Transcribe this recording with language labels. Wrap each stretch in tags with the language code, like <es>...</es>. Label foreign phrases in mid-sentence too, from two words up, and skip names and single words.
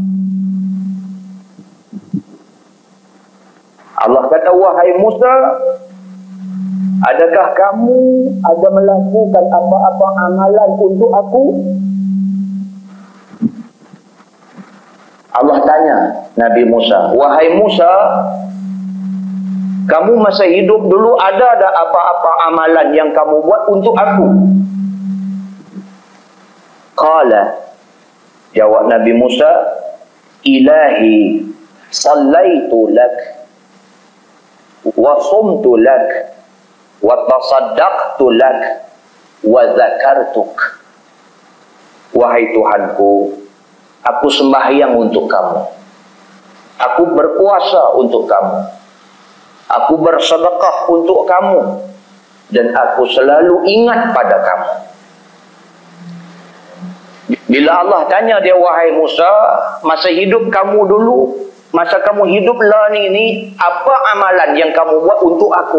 <ms>Allah kata, wahai Musa, adakah kamu ada melakukan apa-apa amalan untuk aku? Allah tanya Nabi Musa, wahai Musa, kamu masa hidup dulu ada apa-apa amalan yang kamu buat untuk aku?</ms> <ar>Qala,</ar> <ms>jawab Nabi Musa,</ms> <ar>إلهي صليت لك وصمت لك وتصدقت لك وذكرتك.</ar> <ms>Wahai Tuhanku, aku sembahyang untuk kamu, aku berpuasa untuk kamu, aku bersedekah untuk kamu, dan aku selalu ingat pada kamu. Bila Allah tanya dia, wahai Musa, masa hidup kamu dulu, masa kamu hidup lah ni, apa amalan yang kamu buat untuk aku?</ms>